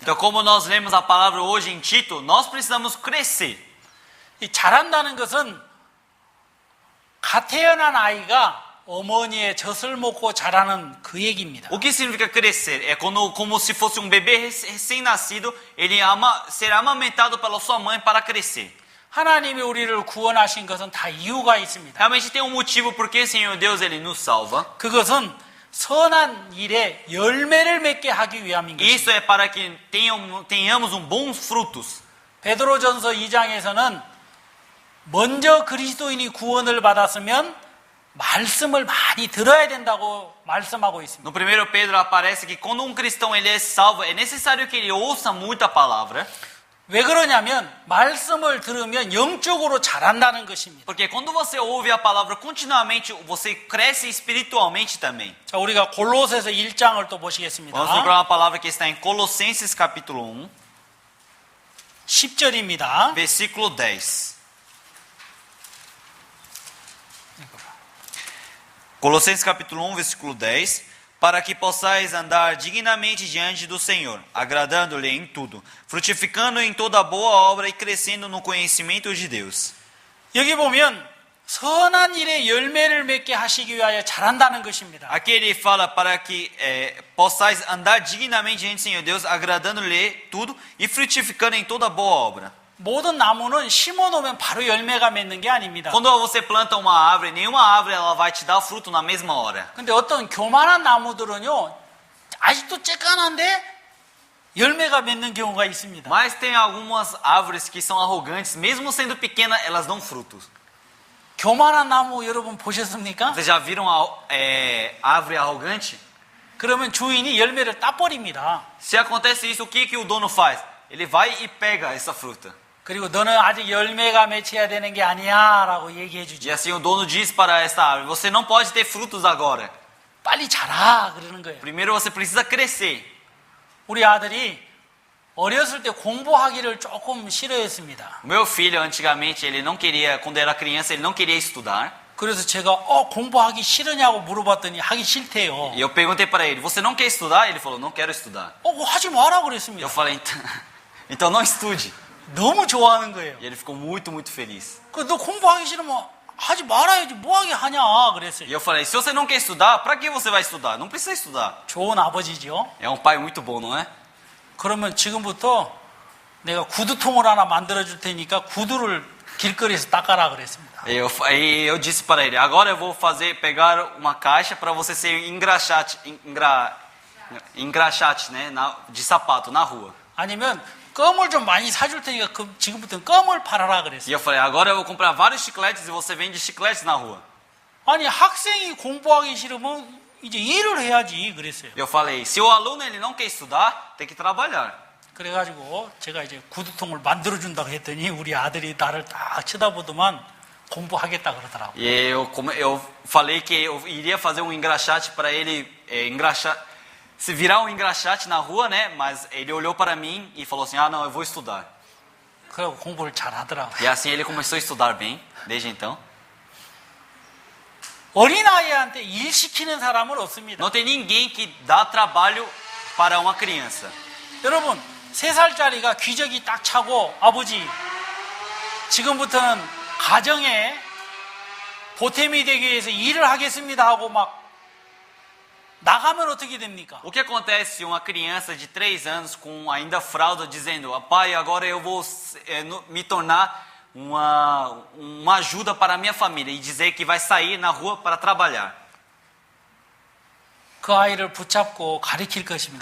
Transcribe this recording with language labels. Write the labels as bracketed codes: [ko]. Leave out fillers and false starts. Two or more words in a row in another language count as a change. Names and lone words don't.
[pt] Então, como nós lemos a palavra hoje em Tito, nós precisamos crescer. [ko] 이 자란다는 것은 갓 태어난 아이가 어머니의 젖을 먹고 자라는 그 얘기입니다. [pt] O que significa crescer? É quando, como se fosse um bebê recém-nascido, ele será amamentado pela sua mãe para crescer. [ko] 하나님이 우리를 구원하신 것은 다 이유가 있습니다. [pt] Realmente tem um motivo porque o Senhor Deus ele nos salva. [ko] 그것은 선한 일에 열매를 맺게 하기 위함인 것입니다. [pt] Isso é para que tenhamos bons frutos. [ko] 베드로전서 2장에서는 먼저 그리스도인이 구원을 받았으면 말씀을 많이 들어야 된다고 말씀하고 있습니다. [pt] No 1 Pedro aparece que quando um cristão ele é salvo, é necessário que ele ouça muita palavra. [ko] 왜 그러냐면 말씀을 들으면 영적으로 자란다는 것입니다. [pt] Porque quando você ouve a palavra continuamente, você cresce espiritualmente também. [ko] 자, 우리가 골로새서 1장을 또 보시겠습니다. [pt] Vamos procurar uma palavra que está em Colossenses capítulo 1, [ko] 10절입니다. [pt] versículo 10. Colossenses capítulo 1, versículo 10. Para que possais andar dignamente diante do Senhor, agradando-lhe em tudo, frutificando em toda boa obra e crescendo no conhecimento de Deus. [ko] 여기 보면 선한 일에 열매를 맺게 하시기 위하여 자란다는 것입니다. [pt] Aqui ele fala para que possais andar dignamente diante do Senhor Deus, agradando-lhe tudo e frutificando em toda boa obra. [ko] 모든 나무는 심어놓으면 바로 열매가 맺는 게 아닙니다. [pt] Quando você planta uma árvore, nenhuma árvore ela vai te dar fruto na mesma hora. [ko] 근데 어떤 교만한 나무들은요, 아직도 쬐깐한데 열매가 맺는 경우가 있습니다. [pt] Mas tem algumas árvores que são arrogantes, mesmo sendo pequenas, elas dão frutos. [ko] 교만한 나무 여러분 보셨습니까? [pt] Vocês já viram a árvore arrogante? [ko] 그러면 주인이 열매를 따버립니다. [pt] Se acontece isso, o que o dono faz? Ele vai e pega essa fruta. [ko] 그리고 너는 아직 열매가 맺혀야 되는 게 아니야 라고 얘기해 [pt] E [ko] 주죠. [pt] assim o dono diz para essa árvore, você não pode ter frutos agora. [ko] 빨리 자라 그러는 거예요. [pt] Primeiro você precisa crescer. [ko] 우리 아들이 어렸을 때 공부하기를 조금 싫어했습니다. [pt] O meu filho, antigamente, ele não queria, quando era criança, ele não queria estudar. [ko] 그래서 제가 공부하기 싫으냐고 물어봤더니 하기 싫대요. [pt] E eu perguntei para ele, você não quer estudar? Ele falou, não quero estudar. [ko] 그거 하지 마라 [pt] Eu [ko] 그랬습니다. [pt] falei, então não estude. [ko] 너무 좋아하는 거예요. [pt] E ele ficou muito, muito feliz. [ko] 너 공부하기 싫으면 하지 말아야지 뭐하게 하냐 그랬어요. [pt] E eu falei, se você não quer estudar, para que você vai estudar? Não precisa estudar. [ko] 좋은 아버지죠. [pt] É um pai muito bom, não é? [ko] 그러면 지금부터 내가 구두통을 하나 만들어 줄 테니까 구두를 길거리에서 닦아라 그랬습니다. [pt] Eu disse para ele, agora eu vou pegar uma caixa para você ser engraxate, né, de sapato na rua. [ko] 아니면 껌을 좀 많이 사줄 테니까 지금부터는 껌을 팔아라 [pt] E [ko] 그랬어요. [pt] eu falei, agora eu vou comprar vários chicletes e você vende chicletes na rua. [ko] 아니 학생이 공부하기 싫으면 이제 일을 해야지 그랬어요. [pt] Eu falei, se o aluno ele não quer estudar, tem que trabalhar. [ko] 그래가지고 제가 이제 구두통을 만들어 준다고 했더니 우리 아들이 나를 딱 쳐다보더만 공부하겠다 그러더라고. [pt] E eu falei que eu iria fazer um engraxate para ele se virar um engraxate na rua, né? Mas ele olhou para mim e falou assim, ah não, eu vou estudar. [ko] 그래고 공부를 잘 하더라고. [pt] E assim ele começou a estudar bem, desde então. [ko] 어린아이한테 일 시키는 사람은 없습니다. [pt] Não tem ninguém que dá trabalho para uma criança. [ko] 여러분 3살짜리가 기저귀 딱 차고 아버지 지금부터는 가정에 보탬이 되기 위해서 일을 ha겠습니다 하고 막 나가면 어떻게 됩니까? [pt] O que acontece se uma criança de 3 anos com ainda fralda dizendo, pai, agora eu vou me tornar uma ajuda para a minha família e dizer que vai sair na rua para trabalhar? [ko] 그 아이를 붙잡고 가르칠 것입니다.